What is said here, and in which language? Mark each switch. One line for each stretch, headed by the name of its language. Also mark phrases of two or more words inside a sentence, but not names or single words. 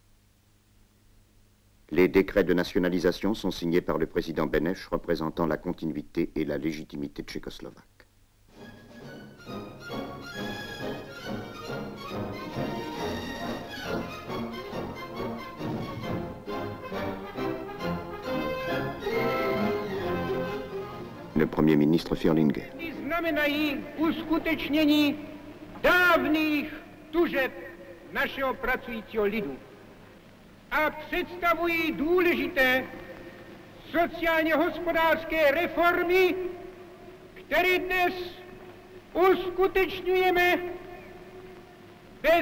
French: Les décrets de nationalisation sont signés par le président Benesch, représentant la continuité et la légitimité tchécoslovaque. Le Premier ministre Furlinger.
Czech: Znamenají uskutečnění dávných tužeb našeho pracujícího lidu a představují důležité sociálně-hospodářské reformy, které dnes uskutečňujeme bez